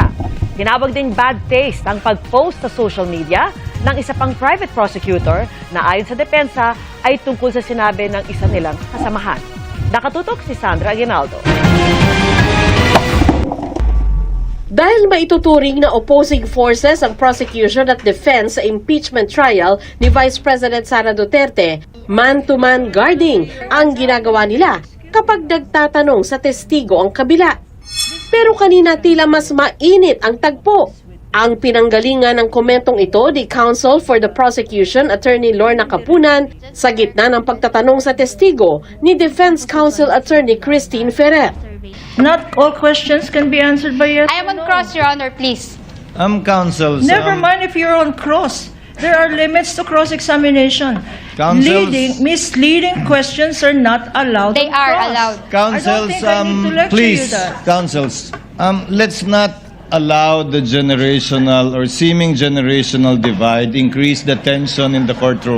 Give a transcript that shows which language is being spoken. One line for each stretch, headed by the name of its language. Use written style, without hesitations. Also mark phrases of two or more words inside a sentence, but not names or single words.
Filipino: Tinawag ding
English: bad taste
Filipino: ang pag-post sa
English: social media
Filipino: ng isa pang
English: private prosecutor
Filipino: na ayon sa depensa ay tungkol sa sinabi ng isa nilang kasamahan. Nakatutok si Sandra Aguinaldo. Dahil maituturing na
English: opposing forces
Filipino: ang prosecution at defense sa
English: impeachment trial
Filipino: ni Vice President Sara Duterte,
English: man-to-man guarding
Filipino: ang ginagawa nila kapag nagtatanong sa testigo ang kabila. Pero kanina tila mas mainit ang tagpo. Ang pinanggalingan ng komentong ito ni Counsel for the Prosecution Attorney Lorna Capunan sa gitna ng pagtatanong sa testigo ni Defense Counsel Attorney Christine Ferrer.
English: Not all questions can be answered by yes. I am on cross, Your Honor, please. Counsels. Never mind if you're on cross. There are limits to cross-examination. Misleading questions are not allowed. They are allowed. Counsels, please, counsels, let's not allow the generational or seeming generational divide increase the tension in the courtroom.